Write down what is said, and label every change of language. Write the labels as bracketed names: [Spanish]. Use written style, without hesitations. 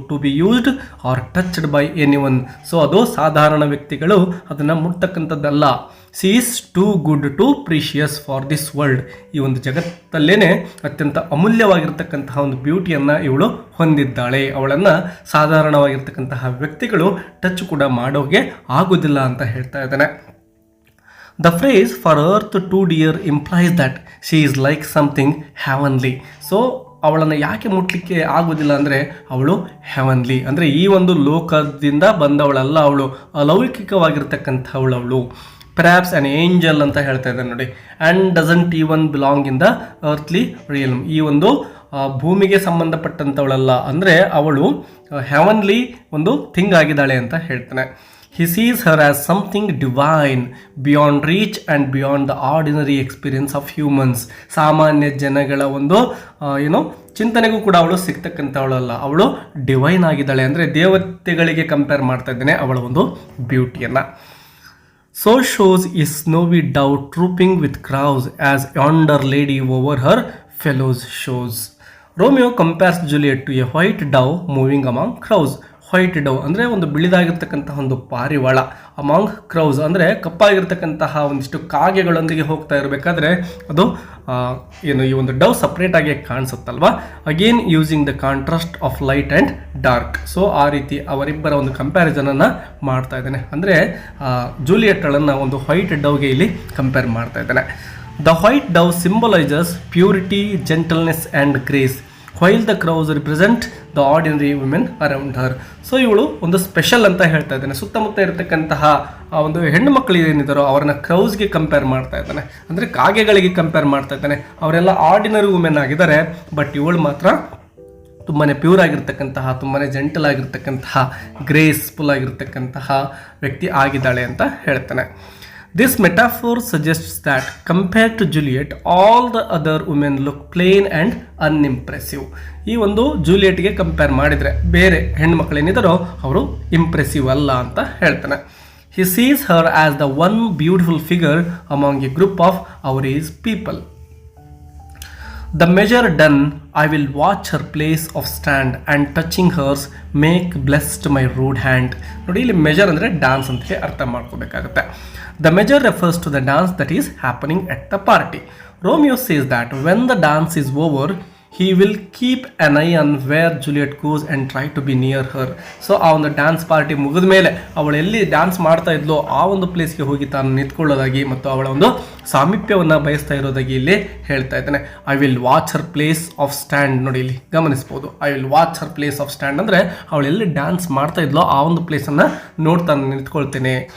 [English] To be used or touched by anyone. [Kannada] So ಅದು ಸಾಧಾರಣ ವ್ಯಕ್ತಿಗಳು ಅದನ್ನು ಮುಟ್ತಕ್ಕಂಥದ್ದಲ್ಲ. [English] She is too good too precious for this world. [Kannada] ಈ ಒಂದು ಜಗತ್ತಲ್ಲೇನೆ ಅತ್ಯಂತ ಅಮೂಲ್ಯವಾಗಿರ್ತಕ್ಕಂತಹ ಒಂದು ಬ್ಯೂಟಿಯನ್ನು ಇವಳು ಹೊಂದಿದ್ದಾಳೆ. ಅವಳನ್ನು ಸಾಧಾರಣವಾಗಿರ್ತಕ್ಕಂತಹ ವ್ಯಕ್ತಿಗಳು ಟಚ್ ಕೂಡ ಮಾಡೋಗೆ ಆಗೋದಿಲ್ಲ ಅಂತ ಹೇಳ್ತಾ ಇದ್ದಾನೆ. [English] The phrase for earth too dear implies that she is like something heavenly. [Kannada] So ಅವಳನ್ನು ಯಾಕೆ ಮುಟ್ಲಿಕ್ಕೆ ಆಗೋದಿಲ್ಲ ಅಂದರೆ ಅವಳು ಹೆವನ್ಲಿ ಅಂದರೆ ಈ ಒಂದು ಲೋಕದಿಂದ ಬಂದವಳಲ್ಲ, ಅವಳು ಅಲೌಕಿಕವಾಗಿರ್ತಕ್ಕಂಥವಳು. [English] ಅವಳು perhaps an angel [Kannada] ಅಂತ ಹೇಳ್ತಾ ಇದ್ದಾನೆ ನೋಡಿ. [English] And doesn't even belong in the earthly realm. [Kannada] ಈ ಒಂದು ಭೂಮಿಗೆ ಸಂಬಂಧಪಟ್ಟಂಥವಳಲ್ಲ, ಅಂದರೆ ಅವಳು ಹೆವನ್ಲಿ ಒಂದು ಥಿಂಗ್ ಆಗಿದ್ದಾಳೆ ಅಂತ ಹೇಳ್ತಾನೆ. [English] He sees her as something divine, beyond reach and beyond the ordinary experience of humans. [Kannada] ಸಾಮಾನ್ಯ ಜನಗಳ ಒಂದು ಚಿಂತನೆಗೂ ಕೂಡ ಅವಳು ಸಿಗ್ತಕ್ಕಂಥವಳಲ್ಲ, ಅವಳು ಡಿವೈನ್ ಆಗಿದ್ದಾಳೆ. ಅಂದರೆ ದೇವತೆಗಳಿಗೆ ಕಂಪೇರ್ ಮಾಡ್ತಾ ಇದ್ದೇನೆ ಅವಳ ಒಂದು ಬ್ಯೂಟಿಯನ್ನು. [English] So shows a snowy dove trooping with crows as yonder lady over her fellows shows. Romeo compares Juliet to a white dove moving among crows. [Kannada] White ಡವ್ ಅಂದರೆ ಒಂದು ಬಿಳಿದಾಗಿರ್ತಕ್ಕಂತಹ ಒಂದು ಪಾರಿವಾಳ. [English] among crows [Kannada] ಅಂದರೆ ಕಪ್ಪಾಗಿರ್ತಕ್ಕಂತಹ ಒಂದಿಷ್ಟು ಕಾಗೆಗಳೊಂದಿಗೆ ಹೋಗ್ತಾ ಇರಬೇಕಾದ್ರೆ ಅದು ಈ ಒಂದು ಡವ್ ಸಪ್ರೇಟಾಗಿ ಕಾಣಿಸುತ್ತಲ್ವ. [English] Again using the contrast of light and dark. [Kannada] So ಆ ರೀತಿ ಅವರಿಬ್ಬರ ಒಂದು ಕಂಪ್ಯಾರಿಸನನ್ನು ಮಾಡ್ತಾ ಇದ್ದಾನೆ. ಅಂದರೆ ಜೂಲಿಯೆಟ್ಗಳನ್ನು ಒಂದು ವೈಟ್ ಡವ್ಗೆ ಇಲ್ಲಿ ಕಂಪೇರ್ ಮಾಡ್ತಾ ಇದ್ದಾನೆ. [English] The white dove symbolises purity, gentleness and grace, while the crows represent the ordinary women around her. [Kannada] So ಇವಳು ಒಂದು ಸ್ಪೆಷಲ್ ಅಂತ ಹೇಳ್ತಾ ಇದ್ದಾನೆ. ಸುತ್ತಮುತ್ತ ಇರತಕ್ಕಂತಹ ಆ ಒಂದು ಹೆಣ್ಣು ಮಕ್ಕಳು ಏನಿದ್ದಾರೋ ಅವರನ್ನ ಕ್ರೌಸ್ಗೆ ಕಂಪೇರ್ ಮಾಡ್ತಾ ಇದ್ದಾನೆ, ಅಂದರೆ ಕಾಗೆಗಳಿಗೆ ಕಂಪೇರ್ ಮಾಡ್ತಾ ಇದ್ದಾನೆ. ಅವರೆಲ್ಲ ಆರ್ಡಿನರಿ ವುಮೆನ್ ಆಗಿದ್ದಾರೆ, ಬಟ್ ಇವಳು ಮಾತ್ರ ತುಂಬಾ ಪ್ಯೂರ್ ಆಗಿರ್ತಕ್ಕಂತಹ, ತುಂಬಾ ಜೆಂಟಲ್ ಆಗಿರ್ತಕ್ಕಂತಹ, ಗ್ರೇಸ್ಫುಲ್ ಆಗಿರ್ತಕ್ಕಂತಹ ವ್ಯಕ್ತಿ ಆಗಿದ್ದಾಳೆ ಅಂತ ಹೇಳ್ತಾನೆ. [English] This metaphor suggests that compared to Juliet, all the other women look plain and unimpressive. [Kannada] ಈ ಒಂದು ಜೂಲಿಯೆಟ್ಗೆ ಕಂಪೇರ್ ಮಾಡಿದರೆ ಬೇರೆ ಹೆಣ್ಮಕ್ಳೇನಿದ್ದಾರೋ ಅವರು ಇಂಪ್ರೆಸಿವ್ ಅಲ್ಲ ಅಂತ ಹೇಳ್ತಾನೆ. [English] He sees her as the one beautiful figure among a group of our age people. The measure done, I will watch her place of stand and touching hers make blessed my rude hand. [Kannada] ನೋಡಿ, ಇಲ್ಲಿ measure ಅಂದರೆ dance ಅಂತ ಅರ್ಥ ಮಾಡ್ಕೋಬೇಕಾಗುತ್ತೆ. [English] The measure refers to the dance that is happening at the party. Romeo says that when the dance is over, he will keep an eye on where Juliet goes and try to be near her. [Kannada] So ಆ ಒಂದು dance party ಮುಗಿದ ಮೇಲೆ ಅವಳು ಎಲ್ಲಿ dance ಮಾಡ್ತಾ ಇದ್ಲೋ ಆ ಒಂದು ಪ್ಲೇಸ್ಗೆ ಹೋಗಿ ತಾನು ನಿಂತ್ಕೊಳ್ಳೋದಾಗಿ ಮತ್ತು ಅವಳ ಒಂದು ಸಾಮೀಪ್ಯವನ್ನು ಬಯಸ್ತಾ ಇರೋದಾಗಿ ಇಲ್ಲಿ ಹೇಳ್ತಾ ಇದ್ದಾನೆ. [English] I will watch her place of stand. [Kannada] ನೋಡಿ, ಇಲ್ಲಿ ಗಮನಿಸ್ಬೋದು, I will watch Har place of stand ಅಂದರೆ ಅವಳು ಎಲ್ಲಿ ಡ್ಯಾನ್ಸ್ ಮಾಡ್ತಾ ಇದ್ಲೋ ಆ ಒಂದು ಪ್ಲೇಸನ್ನು ನೋಡ್ತಾನೆ ನಿಂತ್ಕೊಳ್ತೇನೆ.